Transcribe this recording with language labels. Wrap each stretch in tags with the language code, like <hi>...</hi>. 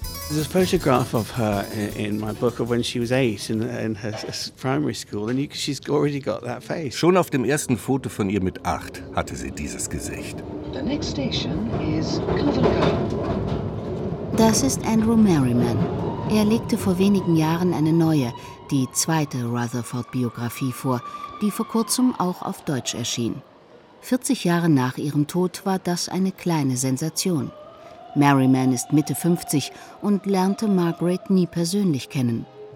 <en>There's a photograph of her in my book of when she was 8 in her primary school, and she's already got that face.</en> <de>Schon auf dem ersten Foto von ihr mit 8 hatte sie dieses Gesicht.</de> <en>The next station is Covent Garden.</en> <de>Das ist Andrew Merriman. Er legte vor wenigen Jahren eine neue, die zweite Rutherford-Biografie vor, die vor kurzem auch auf Deutsch erschien. 40 Jahre nach ihrem Tod war das eine kleine Sensation. Merriman ist Mitte 50 und lernte Margaret nie persönlich kennen.</de>